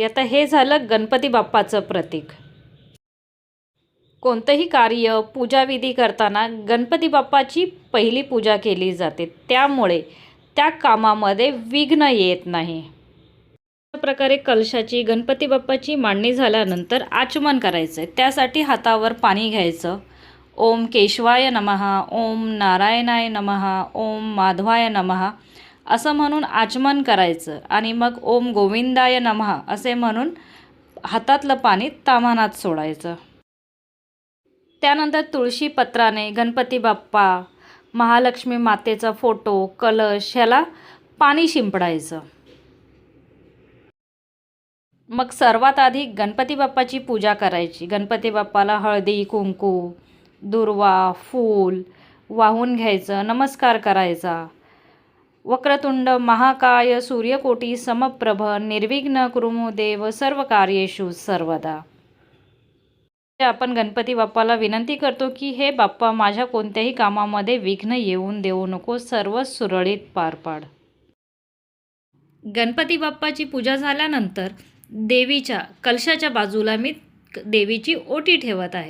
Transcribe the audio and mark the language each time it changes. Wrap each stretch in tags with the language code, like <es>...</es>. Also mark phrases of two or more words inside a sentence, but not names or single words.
<mr>आता हे झालं गणपती बाप्पाचं प्रतीक। कोणतंही कार्य, पूजाविधी करताना गणपती बाप्पाची पहिली पूजा केली जाते, त्यामुळे त्या कामामध्ये विघ्न येत नाही। अशा प्रकारे कलशाची, गणपती बाप्पाची मांडणी झाल्यानंतर आचमन करायचं आहे। त्यासाठी हातावर पाणी घ्यायचं, ओम केशवाय नमः, ओम नारायणाय नमः, ओम माधवाय नमः असं म्हणून आचमन करायचं आणि मग ओम गोविंदाय नमः असे म्हणून हातातलं पाणी ताम्हाणात सोडायचं। त्यानंतर तुळशी पत्राने गणपती बाप्पा, महालक्ष्मी मातेचा फोटो, कलश ह्याला पाणी शिंपडायचं. मग सर्वात आधी गणपती बाप्पाची पूजा करायची. गणपती बाप्पाला हळदी, कुंकू, दुर्वा, फूल वाहून घ्यायचं, नमस्कार करायचा.</mr> <sa>वक्रतुंड महाकाय सूर्यकोटी समप्रभ निर्विघ्न कुरु देव सर्व कार्येषु सर्वदा.</sa> <mr>आपण गणपती बाप्पाला विनंती करतो की हे बाप्पा माझ्या कोणत्याही कामामध्ये विघ्न येऊन देऊ नको, सर्व सुरळीत पार पाड. गणपती बाप्पाची पूजा झाल्यानंतर देवीच्या कलशाच्या बाजूला मी देवीची ओटी ठेवत आहे.</mr>